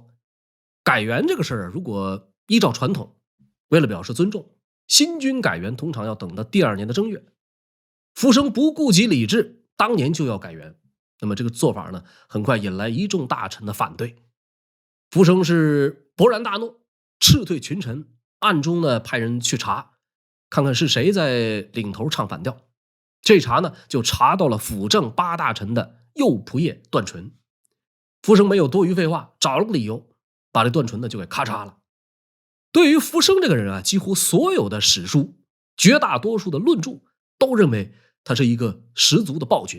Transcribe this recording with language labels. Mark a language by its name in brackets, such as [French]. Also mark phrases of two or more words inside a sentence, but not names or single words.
[Chinese] 改元這個事兒，如果依照傳統，為了表示尊重，新君改元通常要等到第2年的正月。苻生不顧及禮制，當年就要改元。那麼這個做法呢，很快引來一众大臣的反對。福生是勃然大怒，斥退群臣，暗中呢派人去查，看看是誰在領頭唱反調。這查呢就查到了輔政8大臣的右僕射段純。福生沒有多餘廢話，找了個理由，把這段純呢就給咔嚓了。對於福生這個人啊，幾乎所有的史書，絕大多數的論著都認為他是一個十足的暴君。